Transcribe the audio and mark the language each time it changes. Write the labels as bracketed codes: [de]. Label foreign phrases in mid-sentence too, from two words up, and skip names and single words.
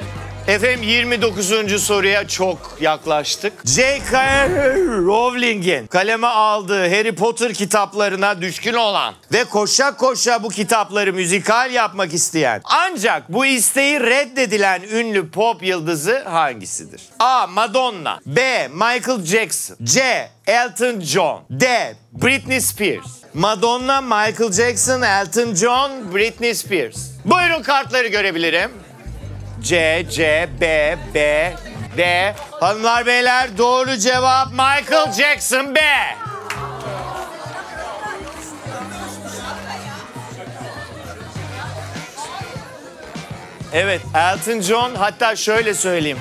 [tr] Efendim 29. soruya çok yaklaştık. J.K. Rowling'in kaleme aldığı Harry Potter kitaplarına düşkün olan ve koşa koşa bu kitapları müzikal yapmak isteyen ancak bu isteği reddedilen ünlü pop yıldızı hangisidir? A. Madonna. B. Michael Jackson. C. Elton John. D. Britney Spears. Madonna, Michael Jackson, Elton John, Britney Spears. Buyurun kartları görebilirim. C, C, B, B, D. Hanımlar beyler doğru cevap Michael Jackson B. Evet, Elton John, hatta şöyle söyleyeyim.